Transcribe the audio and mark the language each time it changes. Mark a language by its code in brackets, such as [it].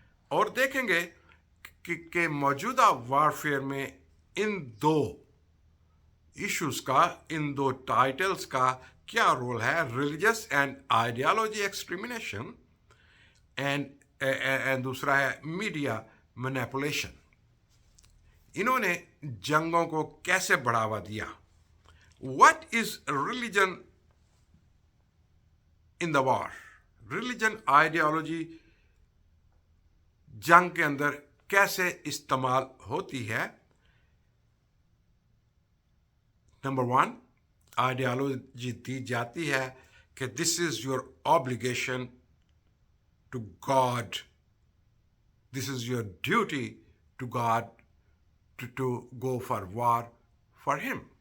[hi] और देखेंगे कि मौजूदा वारफेयर में इन 2 इश्यूज़ का, इन 2 टाइटल्स का क्या रोल है, रिलीजियस एंड आइडियालॉजी एक्सट्रीमिनेशन एंड दूसरा है मीडिया मैनिपुलेशन। इन्होंने जंगों को कैसे बढ़ावा दिया? [en] What is religion in the war? [hi] Religion ideology जंग के अंदर कैसे इस्तेमाल होती है? नंबर 1, आइडियोलॉजी दी जाती है कि [en] This is your obligation to God, this is your duty to God to go for war for him.